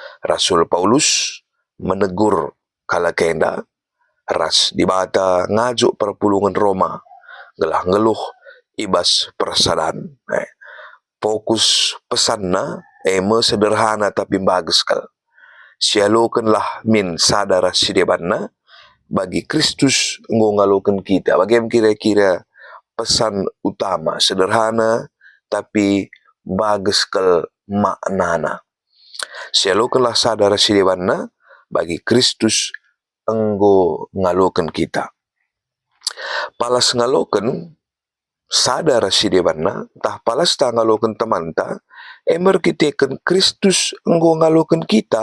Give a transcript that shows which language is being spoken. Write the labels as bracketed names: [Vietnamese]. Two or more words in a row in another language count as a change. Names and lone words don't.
[Batak Karo] Rasul Paulus menegur kala kenda ras di bata ngajuk perpulungan Roma gelah ngeluh ibas persadaan. Fokus pesanna eme [Indonesian] sederhana tapi bagus [Batak Karo] kal. Sialokenlah min sadara sidebanna bagi Kristus ngaloken kita. [Indonesian] Bagaimana kira-kira pesan utama sederhana tapi bagus [Batak Karo] kal maknana. Sialokenlah sadara sidebanna bagi Kristus enggo ngaloken kita. Palas ngaloken sadara sidebanna tah palas ta ngaloken temanta emerkiteken Kristus enggo ngaloken kita.